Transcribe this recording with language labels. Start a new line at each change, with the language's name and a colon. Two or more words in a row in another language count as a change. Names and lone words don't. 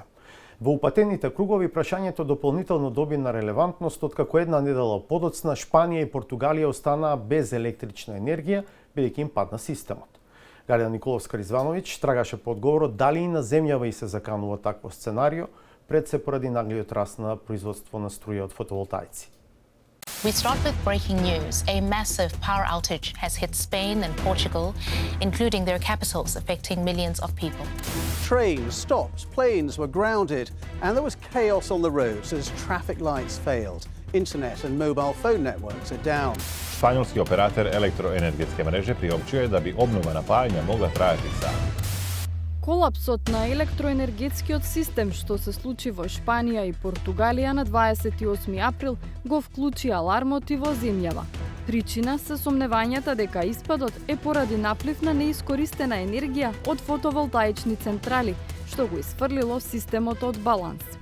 Macedonian: Во упатените кругови прашањето дополнително доби на релевантност откако една недела подоцна Шпанија и Португалија останаа без електрична енергија, бидејќи им падна системот. Галина Николовска-Ризвановиќ трагаше по одговорот дали и на земјава и се заканува такво сценарио, пред се поради наглиот раст на производство на струја од фотоволтаици.
English: We start with breaking news. A massive power outage has hit Spain and Portugal, including their capitals, affecting millions of people. Trains stopped, planes were grounded, and there was chaos on the roads as traffic lights failed. Internet and mobile phone networks are down.
Croatian: Španjolski operator elektroenergetski mreži priopćuje da bi obnova napajanja mogla trajati sati.
Macedonian: Колапсот на електроенергетскиот систем што се случи во Шпанија и Португалија на 28 април го вклучи алармот и во земјава. Причина се сомневањата дека испадот е поради наплив на неискористена енергија од фотоволтаични централи, што го исфрлило системот од баланс.